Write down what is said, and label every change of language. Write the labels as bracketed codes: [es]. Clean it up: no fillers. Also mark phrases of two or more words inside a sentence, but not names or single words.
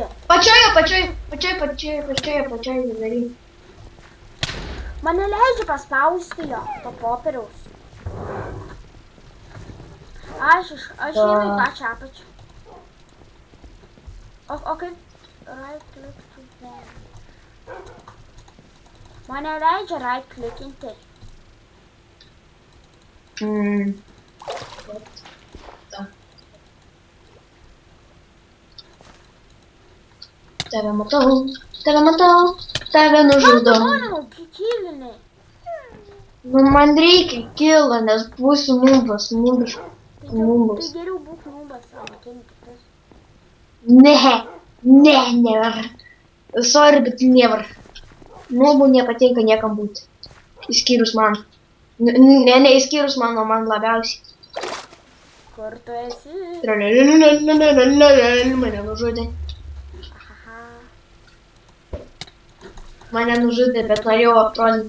[lt] Pačioje vidurį. Man neleidžia paspausti jo, to popieriaus. Aš einu į pačią apačią. O kaip? [en] Right click to there. [lt] Man neleidžia right clickinti. Tave matau, tave nužudau. Ką tu kilinai? Nu, man reikia kilo, nes būsiu nubas. Tai geriau būk nubas, kildytis. [en] Never. Sorry, bet never. [lt] Nubų nepatinka niekam būti. Išskyrus man. Ne, išskyrus mano, man labiausiai. Kur tu esi? Mane nužudė. Aha. Mane nužudė, bet norėjau atrodyti.